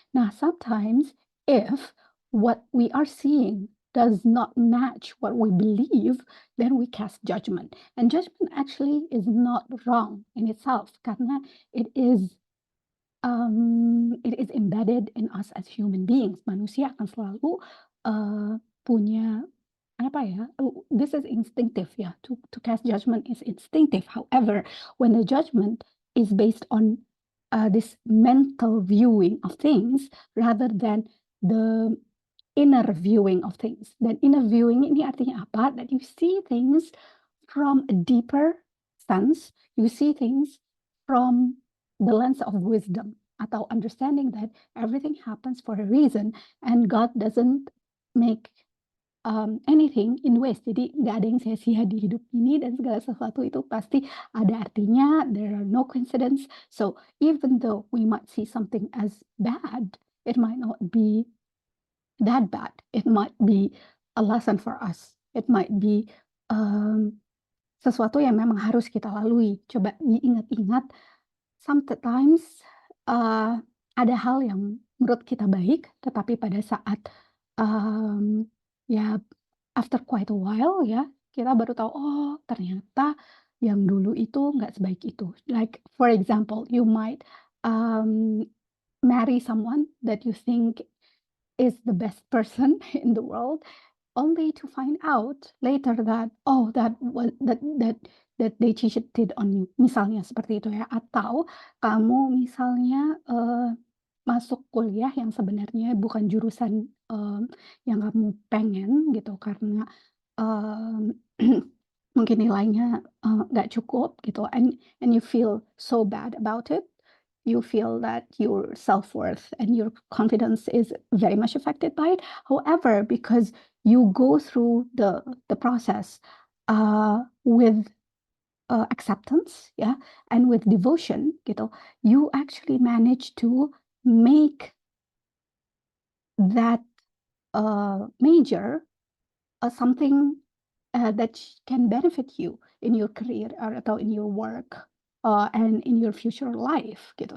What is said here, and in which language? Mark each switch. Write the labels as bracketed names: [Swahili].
[English] Now, sometimes if what we are seeing does not match what we believe, then we cast judgment. And judgment actually is not wrong in itself karena it is embedded in us as human beings. [Indonesian] Manusia akan selalu punya apa ya? [English] This is instinctive ya. To cast judgment is instinctive. However, when the judgment is based on this mental viewing of things rather than the inner viewing of things. Dan inner viewing [Indonesian] ini artinya apa? [English] That you see things from a deeper sense. You see things from the lens of wisdom atau understanding that everything happens for a reason and God doesn't make anything in waste. [Indonesian] Jadi nggak ada yang sia-sia di hidup ini dan segala sesuatu itu pasti ada artinya. [English] There are no coincidence. So even though we might see something as bad, it might not be that bad. It might be a lesson for us. It might be [Indonesian] sesuatu yang memang harus kita lalui. Coba diingat-ingat, sometimes, eee, ada hal yang menurut kita baik, tetapi pada saat, mmm, ya [English] after quite a while [Indonesian] ya, kita baru tahu, oh ternyata yang dulu itu nggak sebaik itu. [English] Like for example, you might, um, marry someone that you think is the best person in the world, only to find out later that, oh, that they cheated on you, [Indonesian] misalnya seperti itu ya. Atau kamu misalnya, masuk kuliah yang sebenarnya bukan jurusan, yang kamu pengen gitu karena, mmm, mungkin nilainya, nggak cukup gitu, [English] and you feel so bad about it. You feel that your self-worth and your confidence is very much affected by it. However, because you go through the process, with, acceptance ya, and with devotion gitu, you actually manage to make that, major, something, that can benefit you in your career or atau in your work, and in your future life gitu.